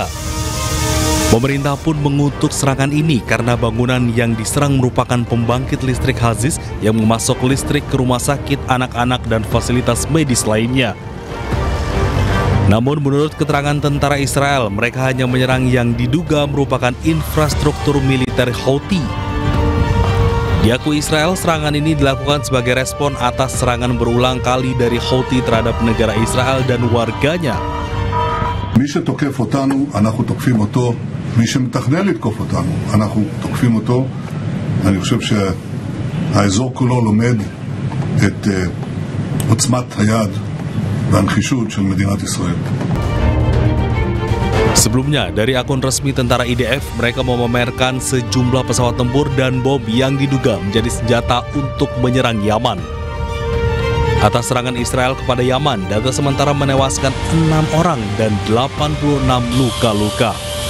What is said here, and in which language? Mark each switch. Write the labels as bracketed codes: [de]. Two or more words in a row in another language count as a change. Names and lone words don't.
[id] Pemerintah pun mengutuk serangan ini karena bangunan yang diserang merupakan pembangkit listrik Aziz yang memasok listrik ke rumah sakit, anak-anak, dan fasilitas medis lainnya. Namun menurut keterangan tentara Israel, mereka hanya menyerang yang diduga merupakan infrastruktur militer Houthi. Diakui Israel, serangan ini dilakukan sebagai respon atas serangan berulang kali dari Houthi terhadap negara Israel dan warganya. [he] מי שתוקף אותנו, אנחנו תוקפים אותו. מי שמתכנן לתקוף אותנו, אנחנו תוקפים אותו. אני חושב שהאזור כולו לומד את עוצמת היד והנחישות של מדינת ישראל. [id] Sebelumnya, dari akun resmi tentara IDF, mereka memamerkan sejumlah pesawat tempur dan bom yang diduga menjadi senjata untuk menyerang Yaman. Atas serangan Israel kepada Yaman, data sementara menewaskan 6 orang dan 86 luka-luka.